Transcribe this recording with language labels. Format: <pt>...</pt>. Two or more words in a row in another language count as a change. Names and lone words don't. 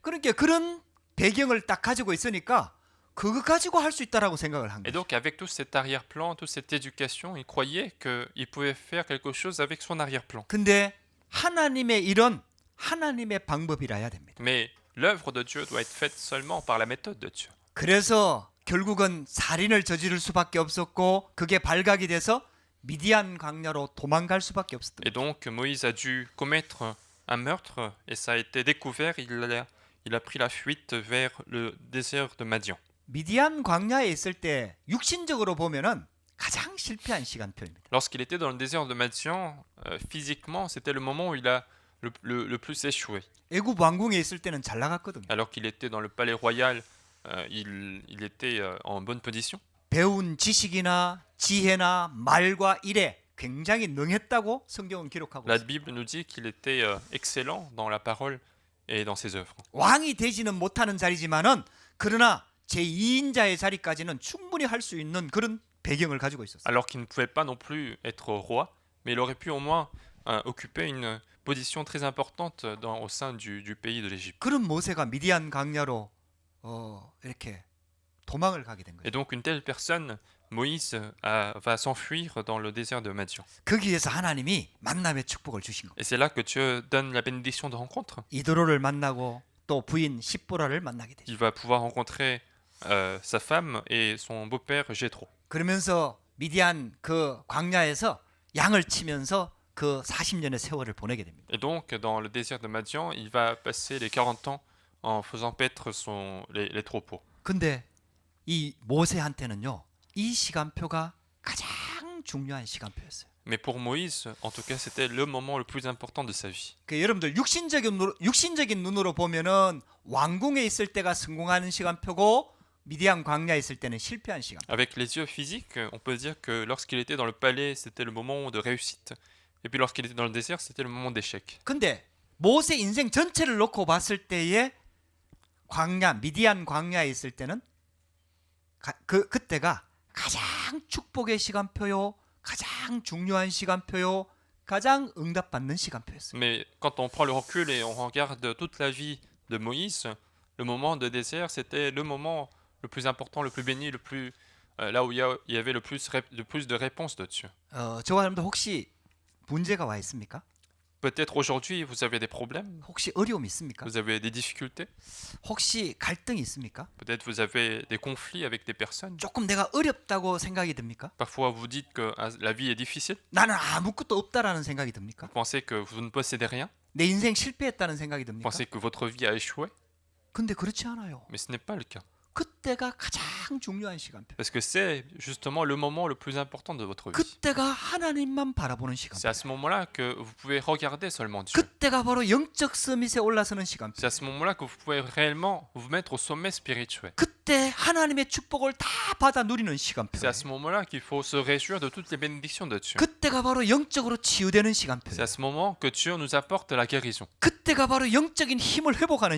<ko>그러니까 그런 배경을 딱 가지고 있으니까 그거 가지고 할 수 있다라고 생각을 한</ko> <fr>Et</fr> <ko>거예요.</ko> <fr>donc, avec tout cet arrière-plan, toute cette éducation, il croyait qu'il pouvait faire quelque chose avec son arrière-plan.</fr> <ko>근데 하나님의 일은 하나님의 방법이라 해야 됩니다.</ko> <fr>Mais l'œuvre de Dieu doit être faite seulement par la méthode de Dieu.</fr> <ko>그래서 결국은 살인을 저지를 수밖에 없었고 그게 발각이 돼서 미디안 광야로 도망갈 수밖에 없었던</ko> <fr>Et donc Moïse a dû commettre un meurtre et ça a été découvert, il a pris la fuite vers le désert de Madian.</fr> <ko>미디안 광야에 있을 때 육신적으로 보면은 가장 실패한 시간표입니다.</ko> <fr>Lorsqu'il était dans le désert de Madian, physiquement, c'était le moment où il a le plus échoué.</fr> <ko>애굽 왕궁에 있을 때는 잘 나갔거든요.</ko> <fr>Alors qu'il était dans le palais royal, il était en bonne position.</fr> <ko>배운 지식이나 지혜나 말과 일에 굉장히 능했다고 성경은 기록하고</ko> <fr>La</fr> <ko>있습니다.</ko> <fr>Bible nous dit qu'il était excellent dans la parole et dans ses œuvres.</fr> <ko>왕이 되지는 못하는 자리지만은 그러나 제2인자의 자리까지는 충분히 할 수 있는 그런 배경을 가지고 있었어요.</ko> <fr>Alors qu'il ne pouvait pas non plus être roi, mais il aurait pu au moins occuper une position très importante au sein du pays de l'Égypte.</fr> <ko>그런 모세가 미디안 광야로 이렇게 도망을 가게 된 거예요.</ko> <fr>Et donc une telle personne Moïse va s'enfuir dans le désert de Madian.</fr> <ko>거기에서 하나님이 만남의 축복을 주신 겁니다.</ko> <fr>Et c'est là que Dieu donne la bénédiction de rencontre.</fr> <ko>이도로를 만나고 또 부인 십보라를 만나게 되죠.</ko> <fr>Il va pouvoir rencontrer sa femme et son beau-père Jéthro.</fr> <ko>그러면서 미디안 그 광야에서 양을 치면서 그 40년의 세월을 보내게 됩니다.</ko> <fr>Et donc, dans le désert de Madian, il va passer les 40 ans en faisant paître les troupeaux.</fr> <ko>근데 이 모세한테는요, 이 시간표가 가장 중요한 시간표였어요.</ko> <fr>Mais pour Moïse, en tout cas, c'était le moment le plus important de sa vie.</fr> <ko>그 여러분들 육신적인 눈으로 보면은 왕궁에 있을 때가 성공하는 시간표고 미디안 광야에 있을 때는 실패한 시간.</ko> <fr>Avec les yeux physiques, on peut dire que lorsqu'il était dans le palais, c'était le moment de réussite. Et puis lorsqu'il était dans le désert, c'était le moment d'échec.</fr> <ko>근데 모세 인생 전체를 놓고 봤을 때에 미디안 광야에 있을 때는 그때가 가장 축복의 시간표요, 가장 중요한 시간표요, 가장 응답받는 시간표였어요.</ko> <fr>Mais quand on prend le recul et on regarde toute la vie de Moïse, le moment de désert, c'était le moment le plus important, le plus béni, le plus là où il y avait le plus de réponses de Dieu.</fr> <ko>저와 여러분들 혹시 문제가 와 있습니까?</ko> <fr>Peut-être aujourd'hui vous avez des problèmes,</fr> <ko>혹시 어려움이 있습니까?</ko> <fr>vous avez des difficultés,</fr> <ko>혹시 갈등이 있습니까?</ko> <fr>peut-être vous avez des conflits avec des personnes.</fr> <ko>조금 내가 어렵다고 생각이 듭니까?</ko> <fr>Parfois vous dites que la vie est difficile,</fr> <ko>나는 아무것도 없다라는 생각이 듭니까?</ko> <fr>vous pensez que vous ne possédez rien,</fr> <ko>내 인생 실패했다는 생각이</ko> <fr>vous</fr> <ko>듭니까?</ko> <fr>pensez que votre vie a échoué,</fr> <ko>근데 그렇지 않아요.</ko> <fr>mais ce n'est pas le cas.</fr> <ko>그때가 가장 중요한 시간표.</ko> <fr>Parce que c'est justement le moment le plus important de votre vie.</fr> <ko>그때가 하나님만 바라보는 시간표.</ko> <fr>C'est à ce moment-là que vous pouvez regarder seulement Dieu.</fr> <ko>그때가 바로 영적 서밋에 올라서는 시간표.</ko> <fr>C'est à ce moment-là que vous pouvez réellement vous mettre au sommet spirituel.</fr> <ko>그때 하나님의 축복을 다 받아 누리는 시간표.</ko> <fr>C'est à ce moment-là qu'il faut se réjouir de toutes les bénédictions de Dieu.</fr> <ko>그때가 바로 영적으로 치유되는 시간표.</ko> <fr>C'est à ce moment que Dieu nous apporte la guérison.</fr> <ko>그때가 바로 영적인 힘을 회복하는</ko>